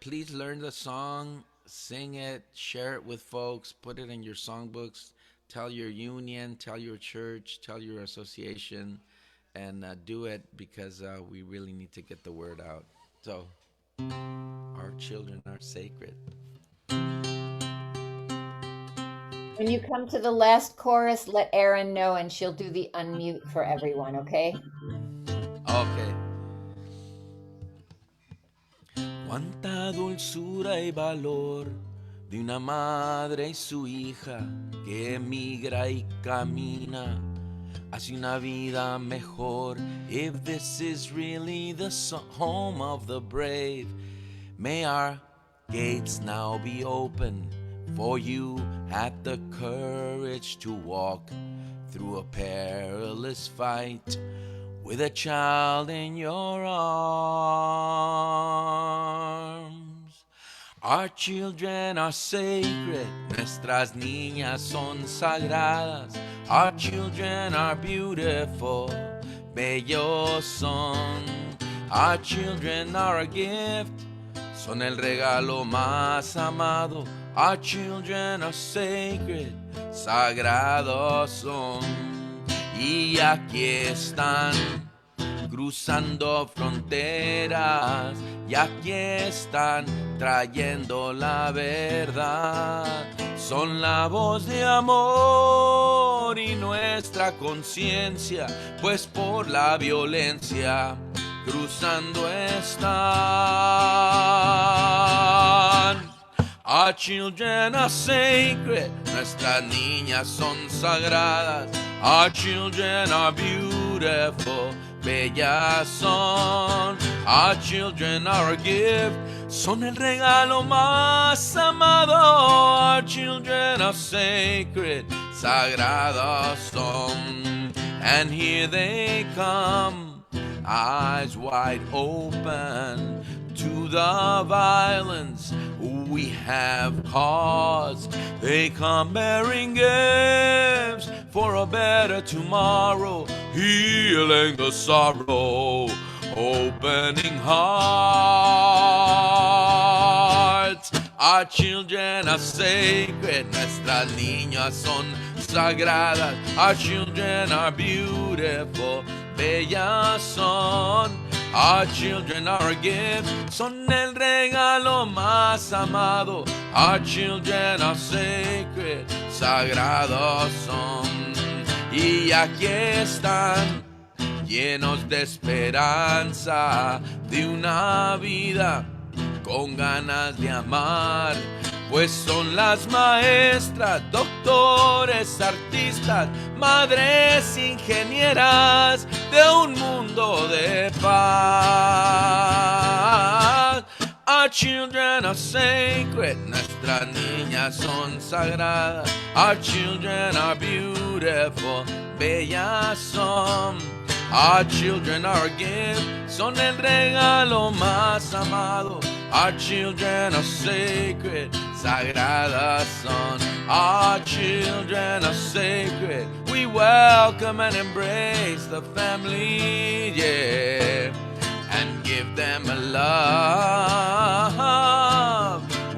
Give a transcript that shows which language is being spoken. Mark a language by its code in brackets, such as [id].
[en] Please learn the song, sing it, share it with folks, put it in your songbooks, tell your union, tell your church, tell your association, and do it, because we really need to get the word out. So, our children are sacred. When you come to the last chorus, let Erin know and she'll do the unmute for everyone, okay? Okay. [es] Cuánta dulzura y valor de una madre y su hija que migra y camina hacia una vida mejor. [en] If this is really the home of the brave, may our gates now be open, for you had the courage to walk through a perilous fight with a child in your arms. Our children are sacred, [es] nuestras niñas son sagradas. [en] Our children are beautiful, [es] bellos son. [en] Our children are a gift, [es] son el regalo más amado. [en] Our children are sacred, [es] sagrados son. Y aquí están, cruzando fronteras, y aquí están, trayendo la verdad. Son la voz de amor y nuestra conciencia, pues por la violencia cruzando están. [en] Our children are sacred, [es] nuestras niñas son sagradas. [en] Our children are beautiful, [es] bellas son. [en] Our children are a gift, [es] son el regalo más amado. [en] Our children are sacred, [es] sagrados son. [en] And here they come, eyes wide open to the violence we have caused. They come bearing gifts for a better tomorrow, healing the sorrow, opening hearts. Our children are sacred, [es] nuestras niñas son sagradas. [en] Our children are beautiful, [es] bellas son. [en] Our children are a gift, [es] son el regalo más amado. [en] Our children are sacred, [es] sagrados son. Y aquí están, llenos de esperanza, de una vida con ganas de amar, pues son las maestras, doctores, artistas, madres, ingenieras de un mundo de paz. [en] Our children are sacred, [es] nuestras niñas son sagradas. [en] Our children are beautiful, [es] bellas son. [en] Our children are gifts, [es] son el regalo más amado. [en] Our children are sacred, [es] sagradas son. [en] Our children are sacred, we welcome and embrace the family, yeah, and give them a love.